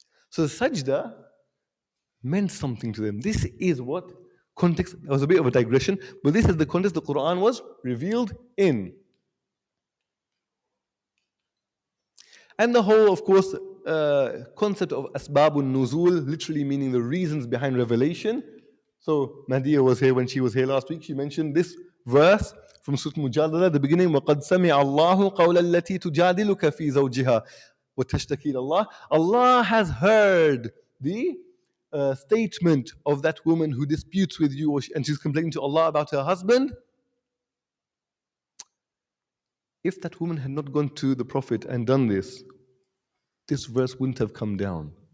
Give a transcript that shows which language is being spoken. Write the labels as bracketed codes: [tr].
[en] So the sajda meant something to them. This is what context, that was a bit of a digression, but this is the context the Quran was revealed in. And the whole, of course, concept of asbabun nuzul, literally meaning the reasons behind revelation. So Mahdiya was here when she was here last week. She mentioned this verse from Surah Mujadala, the beginning, [ar] وَقَدْ سَمِعَ اللَّهُ قَوْلَ الَّتِي تُجَادِلُكَ فِي زَوْجِهَا وَتَشْتَكِي إِلَى اللَّهِ. [en] Allah has heard the statement of that woman who disputes with you, and she's complaining to Allah about her husband. If that woman had not gone to the Prophet and done this verse wouldn't have come down.